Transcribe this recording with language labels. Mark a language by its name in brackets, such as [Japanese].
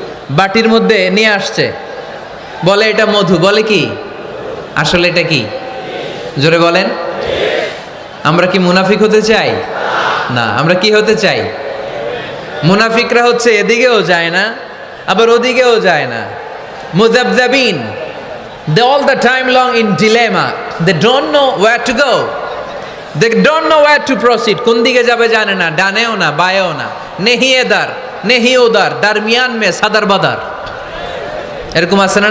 [Bangla] বাটির মধ্যে নিয়ে আসছে, বলে এটা মধু, বলে কি? আসলে এটা কি? জোরে বলেন। আমরা কি মুনাফিক হতে চাই? না। আমরা কি হতে চাই? মুনাফিকরা হচ্ছে এদিকেও যায় না আবার ওদিকেও যায় না। [English] মুযাবযাবিন, they all the time long in dilemma, they don't know where to go, they don't know where to proceed। [Bangla] কোন দিকে যাবে জানে না, ডানেও না বায়েও না। [Hindi] নেহি এদার নেহি ওদার, দারমিয়ান মে সাদার বাদার। [Bangla] এরকম আছে না?